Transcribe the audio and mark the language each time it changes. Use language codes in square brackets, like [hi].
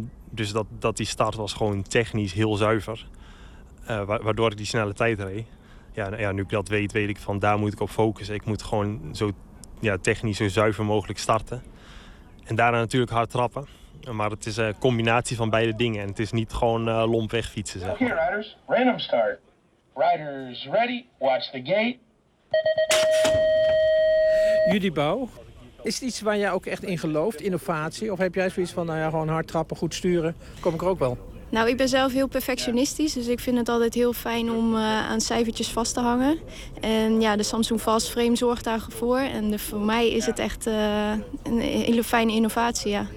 [nl] Dus dat die start was gewoon technisch heel zuiver. Waardoor ik die snelle tijd reed. Ja, nu ik dat weet, weet ik van daar moet ik op focussen. Ik moet gewoon zo technisch zo zuiver mogelijk starten. En daarna natuurlijk hard trappen. Maar het is een combinatie van beide dingen. En het is niet gewoon lomp wegfietsen. Zeg maar. [en] Okay, riders, random start. Riders ready, watch the gate. [nl] Judy Bouw, is het iets waar jij ook echt in gelooft, innovatie? Of heb jij zoiets van, nou ja, gewoon hard trappen, goed sturen, kom ik er ook wel? Nou, ik ben zelf heel perfectionistisch, dus ik vind het altijd heel fijn om aan cijfertjes vast te hangen. En ja, de Samsung Fast Frame zorgt daarvoor. En voor mij is het echt een hele fijne innovatie, ja.